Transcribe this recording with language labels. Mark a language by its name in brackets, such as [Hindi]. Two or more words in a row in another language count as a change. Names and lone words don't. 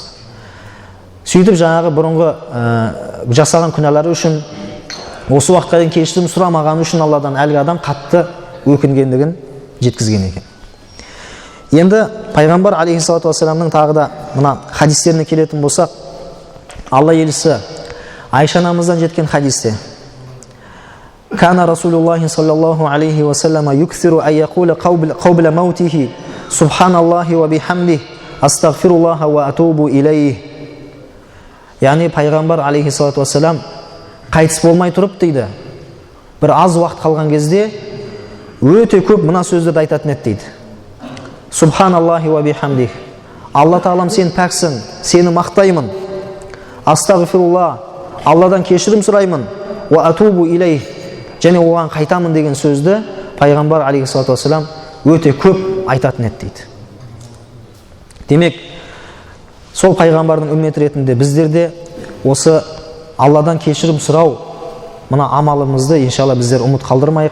[Kazakh] Сөйтіп жаңағы бұрынғы жасаған күнәлары үшін, осы уақытқа дейін кешірім сұрамағаны үшін Алладан әлгі адам қатты өкінгендігін жеткізген екен. Енді пайғамбар [Arabic] عليه الصلاة والسلام [Kazakh] тағы да мына хадистеріне келетін болсақ, Алла елшісі Айша анамыздан жеткен хадисте: [Arabic] كان رسول الله صلى الله عليه وسلم يكثر أن يقول قبل موته سبحان الله وبحمده أستغفر الله وأتوب إليه. [Kazakh] Яғни пайғамбар [Arabic] عليه الصلاة والسلام [Kazakh] қайтыс болмай тұрып дейді, бір аз уақыт қалған кезде өте көп мына сөздерді айтатын еді дейді. [Arabic] سبحان الله وبحمده, [Kazakh] Алла тағалам сен пәксің, сені мақтаймын. Астағфирулла, Алладан кешірім сұраймын. [Arabic] وأتوب إليه, [Kazakh] және оған қайтамын деген сөзді пайғамбар [Arabic] عليه الصلاة والسلام [Kazakh] өте көп айтатын еді дейді. Демек, сол пайғамбардың үмметі ретінде біздер де осы Алладан кешірім сұрау мына амалымызды иншалла біздер ұмыт қалдырмайық.